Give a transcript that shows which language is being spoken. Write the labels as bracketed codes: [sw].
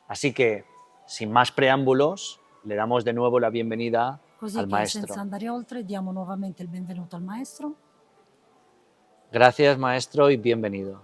[es] Así que, sin más preámbulos, le damos de nuevo la bienvenida [it] Così [es] al [it] che [es] maestro. [it] senza andare oltre diamo nuovamente il benvenuto al maestro. [es] Gracias, maestro, y bienvenido.